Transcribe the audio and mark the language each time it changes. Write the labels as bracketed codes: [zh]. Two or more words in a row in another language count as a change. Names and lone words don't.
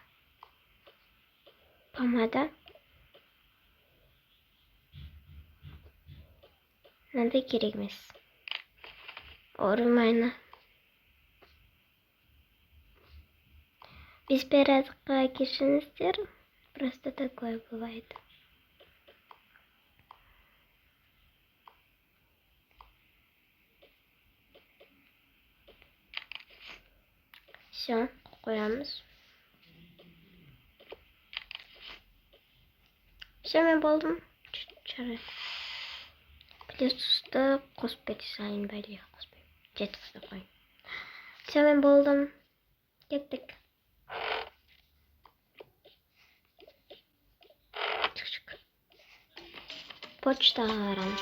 [kk] Помада. Мынандай керек емес. Орылмайны. Беспорядокқа кешіріңіздер. [ru] Просто такое бывает. Все, [kk] қоямыз. Все, мен болдым. Жарайды. Плюсты қосып кете салайын бәле. Жеткізді қой. Все, мен болдым. Кеттік. Почтаға барамыз.